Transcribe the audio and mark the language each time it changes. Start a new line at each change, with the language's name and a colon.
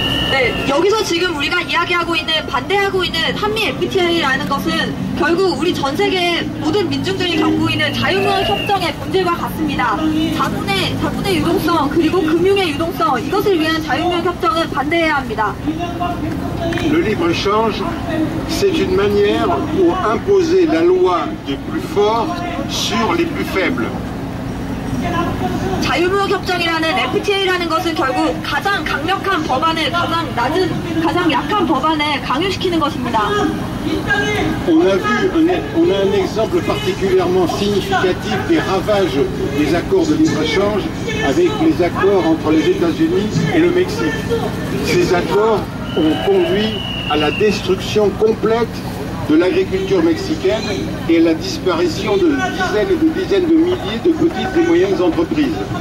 Korean: 네, 여기서 지금 우리가 이야기하고 있는 반대하고 있는 한미 FTA라는 것은 결국 우리 전 세계의 모든 민중들이 겪고 있는 자유무역 협정의 본질과 같습니다. 자본의 유동성 그리고 금융의 유동성 이것을 위한 자유무역 협정은 반대해야 합니다.
French: Le libre-échange, c'est une manière pour imposer la loi des plus forts sur les plus faibles.
Korean: 자유무역협정이라는 FTA라는 것은 결국 가장 강력한 법안을 가장 약한 법안을 강요시키는 것입니다.
French: On a un exemple particulièrement significatif des ravages des accords de libre-échange avec les accords entre les États-Unis et le Mexique. Ces accords ont conduit à la destruction complète de l'agriculture mexicaine et à la disparition de dizaines de milliers de petites et moyennes entreprises.